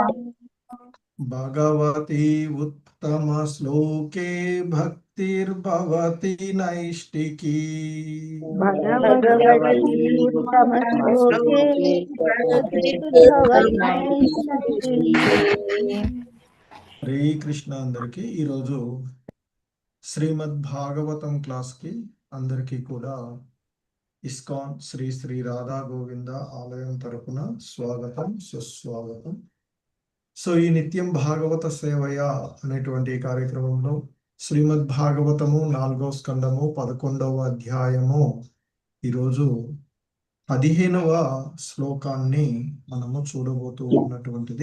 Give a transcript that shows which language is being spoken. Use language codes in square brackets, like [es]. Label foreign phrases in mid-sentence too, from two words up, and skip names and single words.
[sa] भगवती उत्तमश्लोके भक्तिर्भवति नैष्टिकी। भगवती उत्तमश्लोके भक्तिर्भवति नैष्टिकी। హరే కృష్ణ. [te] అందరికీ ఈరోజు శ్రీమద్ భాగవతం క్లాస్కి అందరికీ కూడా ఇస్కాన్ శ్రీ శ్రీ రాధా గోవింద ఆలయం తరపున స్వాగతం, సుస్వాగతం. సో ఈ నిత్యం భాగవత సేవయ అనేటువంటి కార్యక్రమంలో శ్రీమద్ భాగవతము 4వ స్కందము 11వ అధ్యాయము ఈరోజు 15వ శ్లోకాన్ని మనము చూడబోతూ ఉన్నటువంటిది.